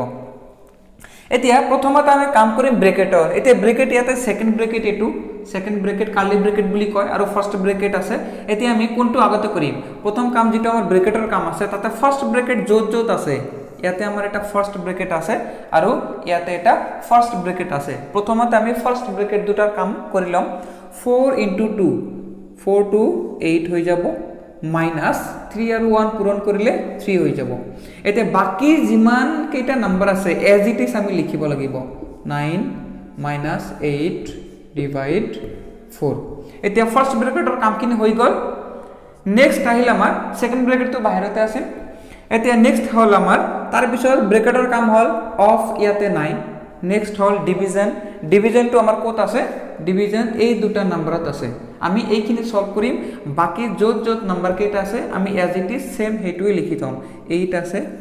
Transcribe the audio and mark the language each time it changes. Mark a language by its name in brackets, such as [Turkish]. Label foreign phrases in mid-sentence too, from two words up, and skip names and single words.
[Assamese] এতিয়া প্ৰথমতে আমি কাম কৰিম ব্ৰেকেটৰ এতিয়া ব্ৰেকেট ইয়াতে [English] second bracket [Assamese] এটো [English] second bracket curly bracket [Assamese] বুলি কয় আৰু [English] first bracket [Assamese] আছে এতিয়া আমি কোনটো আগতে কৰিম প্ৰথম কাম যেটো আমাৰ ব্ৰেকেটৰ কাম আছে তাতে [English] first bracket [Assamese] যত আছে ইয়াতে আমাৰ এটা [English] first bracket [Assamese] আছে আৰু ইয়াতে এটা [English] first bracket [Assamese] আছে প্ৰথমতে আমি [English] first bracket [Assamese] দুটাৰ কাম কৰিলম 4 into 2 4 to 8 হৈ যাব minus 3 আৰু 1 পূৰণ কৰিলে 3 হৈ যাব এতে বাকি যিমান কেইটা নম্বৰ আছে [English] as it is [Assamese] আমি লিখিব লাগিব 9 minus 8 divide 4 এতিয়া [English] first bracket [Assamese] কামখিনি হৈ গল নেক্সট আহিল আমাৰ [English] second bracket [Assamese] বাহিৰতে আছে এতিয়া নেক্সট হল আমাৰ তাৰ পিছত ব্ৰেকেটৰ কাম হল অফ ইয়াতে 9 নেক্সট হল ডিভিজন ডিভিজনটো আমাৰ ক'ত আছে ডিভিজন এই দুটা নম্বৰত আছে আমি এইখিনি সলভ কৰিম বাকি যত যত নম্বৰ কেইটা আছে আমি [English] as it is same [Assamese] হেতুই লিখি থম 8 আছে